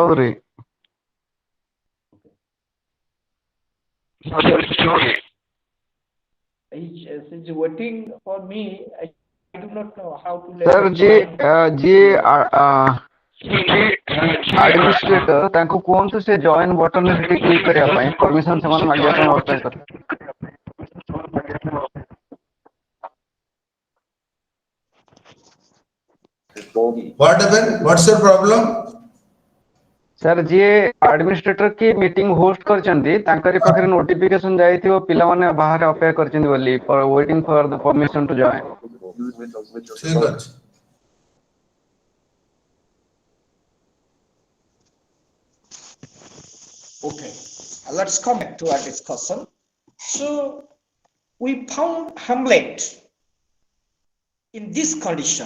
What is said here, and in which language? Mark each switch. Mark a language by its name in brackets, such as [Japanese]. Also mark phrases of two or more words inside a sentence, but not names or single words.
[English] Chaudhary. He's waiting for me. I do not know how to let Sir, the [Hindi] जी [English] client [Hindi] जी [English] hear. [Odia] administrator ତାଙ୍କୁ କୁହନ୍ତୁ ସେ [English] join button [Odia] ରେ ସେଠି click କରିବା ପାଇଁ permission ସେମାନେ ମାଗିବା ପାଇଁ ଅପେକ୍ଷା କରେ। [English] It's bogey. What happened? What's your problem? [Odia] सर ଯିଏ administrator କି meeting host କରିଛନ୍ତି ତାଙ୍କରି ପାଖରେ notification ଯାଇଥିବ ପିଲାମାନେ ବାହାରେ ଅପେକ୍ଷା କରିଛନ୍ତି ବୋଲି [English] waiting for the permission to join. Use Windows with your [Hindi] ठीक [English] device. [Hindi] है। [English] Okay, let's come back to our discussion. So we found Hamlet in this condition.